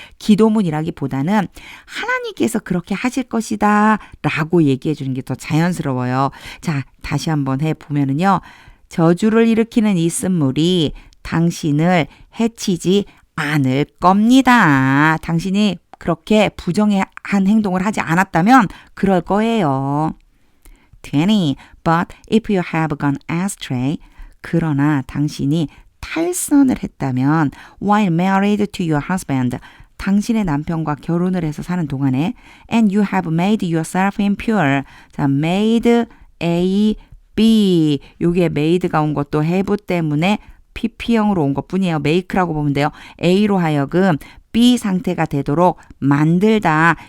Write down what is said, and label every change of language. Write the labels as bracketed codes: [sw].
[ko] 기도문이라기보다는 하나님께서 그렇게 하실 것이다 라고 얘기해 주는 게 더 자연스러워요. 자, 다시 한번 해보면은요. 저주를 일으키는 이 쓴물이 당신을 해치지 않을 겁니다. 당신이 그렇게 부정한 행동을 하지 않았다면 그럴 거예요. 20. [en] But if you have gone astray, [ko] 그러나 당신이 탈선을 했다면 [en] while married to your husband, [ko] 당신의 남편과 결혼을 해서 사는 동안에 [en] and you have made yourself impure. 자, made A, B. [ko] 요게 made가 온 것도 have 때문에 PP형으로 온 것뿐이에요. make라고 보면 돼요. A로 하여금 B 상태가 되도록 만들다.